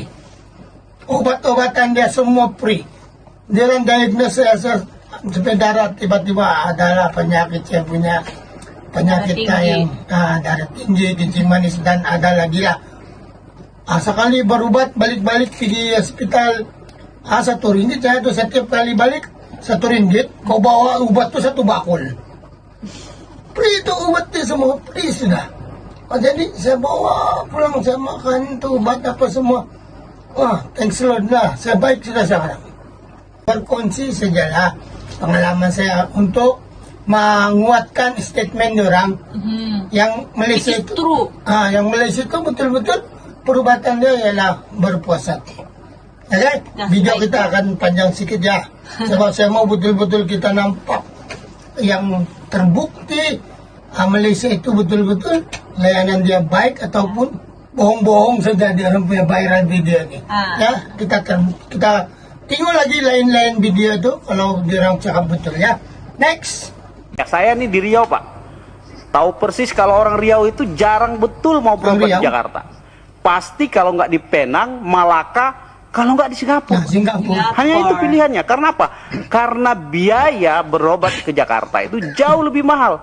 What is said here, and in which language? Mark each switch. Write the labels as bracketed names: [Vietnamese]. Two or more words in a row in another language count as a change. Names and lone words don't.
[Malay] Obat-obatan dia semua free. Dia orang diagnose saya sampai darah, tiba-tiba adalah penyakit, saya punya penyakit yang darah tinggi, kencing manis, dan ada lagi lah. Sekali berubat, balik-balik pergi hospital, RM1, saya tuh setiap kali balik RM1, kau bawa obat tuh 1 bakul. Free itu obatnya semua, free sudah. Jadi saya bawa pulang, saya makan itu obat apa semua. Wah, [English] thanks a lot [Malay] lah, saya baik sudah sekarang. Berkongsi sajalah pengalaman saya untuk menguatkan statement orang yang Malaysia itu. Yang Malaysia itu betul-betul perubatan dia ialah berpuasa. Okay? Video kita akan panjang sedikit ya, sebab saya mau betul-betul kita nampak yang terbukti Malaysia itu betul-betul layanan dia baik ataupun bohong-bohong saja dia orang punya [English] viral video [Malay] ini. Ya, kita tengok lagi lain-lain video itu kalau dia orang cakap betul ya. Next. [Indonesian] Ya, saya nih di Riau Pak. tahu persis kalau orang Riau itu jarang betul mau berobat di Jakarta. Pasti kalau nggak di Penang, Malaka, kalau nggak di Singapura. Nah, Singapura. Hanya itu pilihannya. Karena apa? Karena biaya berobat ke Jakarta itu jauh lebih mahal.